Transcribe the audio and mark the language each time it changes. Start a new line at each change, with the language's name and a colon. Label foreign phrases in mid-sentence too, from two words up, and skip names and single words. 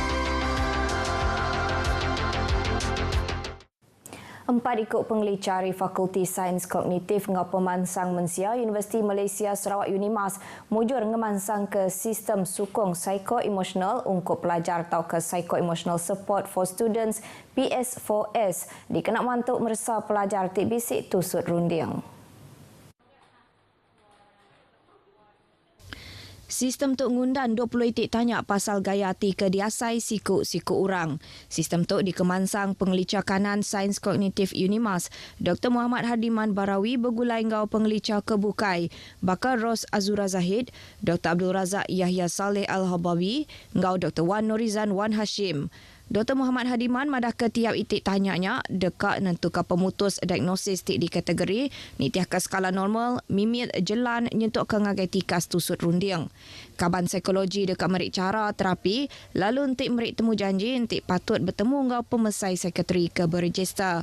Iban: 4 ikut pengelicari Fakulti Sains Kognitif ngau pemansang Mensia Universiti Malaysia Sarawak Unimas mujur ngemansang ke sistem sukong psiko-emosional untuk pelajar atau ke Psycho-Emotional Support for Students PS4S dikenak mantuk mersa pelajar tik bisik tusut runding. Sistem tu ngundan 20 itik tanya pasal gaya hati ke diasai siku-siku orang. Sistem tu dikemansang pengelicah kanan Sains Kognitif UNIMAS, Dr. Muhammad Hadiman Barawi bergulai ngau pengelicah kebukai, Bakar Ros Azura Zahid, Dr. Abdul Razak Yahya Saleh Al-Habawi, ngau Dr. Wan Norizan Wan Hashim. Dr. Muhammad Hadiman madah ke tiap itik tanyanya dekat nentukan pemutus diagnosis tik di kategori ni tiah ke skala normal, mimit jelan nyentuk ke ngagai tikas tusut runding. Kaban psikologi dekat merik cara terapi, lalu entik merik temu janji entik patut bertemu ngau pemesai sekretari ke berregister.